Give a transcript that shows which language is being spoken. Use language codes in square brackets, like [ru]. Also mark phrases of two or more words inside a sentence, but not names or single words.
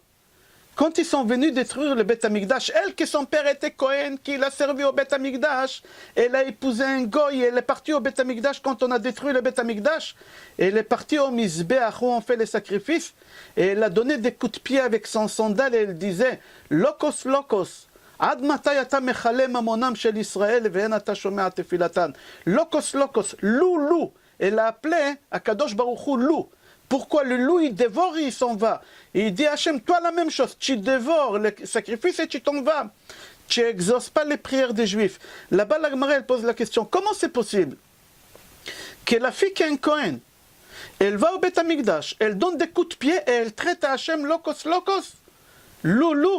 [fr] Quand ils sont venus détruire le [he] בית המקדש, [fr] elle, que son père était Cohen, qui l'a servi au [he] בית המקדש, [fr] elle a épousé un Goy, elle est partie au [he] בית המקדש [fr] quand on a détruit le [he] בית המקדש. [fr] Elle est partie au Mizbeach où on fait les sacrifices, et elle a donné des coups de pied avec son sandal, et elle disait « [he] לוקוס, לוקוס ». עד מתי אתה מכלה ממונם של ישראל ואין אתה שומע תפילתן. לוקוס לוקוס, [fr] lou. Elle a appelé à [he] הקדוש ברוך הוא [fr] loup. Pourquoi le loup il dévore et il s'en va? Et il dit Hachem, toi la même chose, tu dévores le sacrifice et tu t'en vas. Tu n'exauces pas les prières des juifs. Là-bas la Gemara elle pose la question, comment c'est possible que la fille qui est un Cohen, elle va au [he] בית המקדש, [fr] elle donne des coups de pied et elle traite à Hachem lokos, lou.